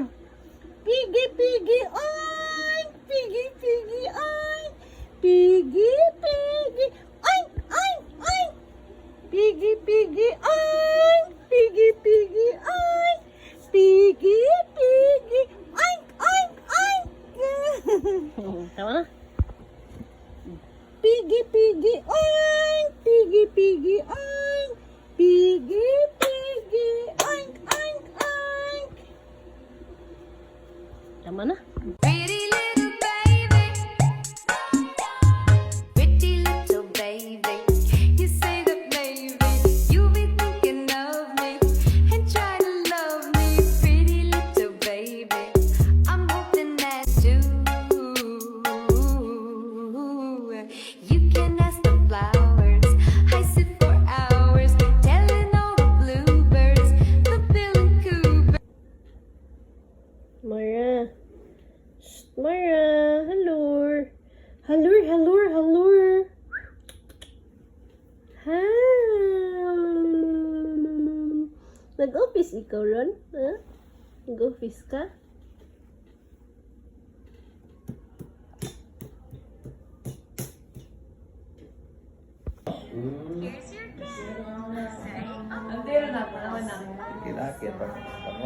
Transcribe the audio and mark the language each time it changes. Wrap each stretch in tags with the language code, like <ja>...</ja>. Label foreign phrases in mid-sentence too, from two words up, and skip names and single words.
<en>Piggy, piggy, oink! Piggy, piggy, oink! Piggy, piggy, oink, oink, oink! Piggy, piggy, oink! Piggy, piggy, oink! Piggy, piggy, oink, oink, oink!</en> <ceb>Tama na?</ceb> <en>Piggy, piggy, oink! Piggy, piggy, oink! Piggy, piggy, oink, oink, oink!</en> <ceb>Tama na?</ceb> <en>Pretty little baby, pretty little baby. You say that maybe you'll be thinking of me and try to love me. Pretty little baby, I'm hoping that you can ask the flowers. I sit for hours telling all the bluebirds, the bill and coo. Mara. Mara, hello. Hello, hello, hello.</en> <ceb>Ha. Nag-office ikaw ron? Ha? Nag-office ka? Kilakit pa. Pangog.</ceb>